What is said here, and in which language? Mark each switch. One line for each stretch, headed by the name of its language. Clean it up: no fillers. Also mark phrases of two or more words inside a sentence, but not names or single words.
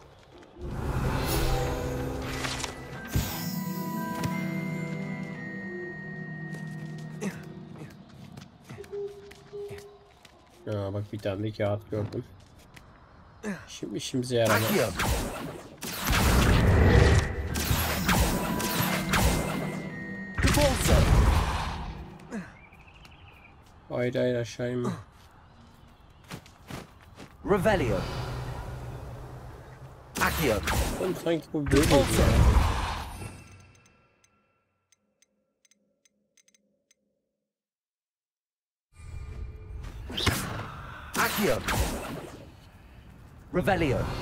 Turkish: Aa, bak bir tane de kağıt gördüm. Şimdi işimize yaramaz. Hayır hayır, aşağı inme. Revelio. Accio. Oğlum sanki bu böyle ya. Accio. Revelio.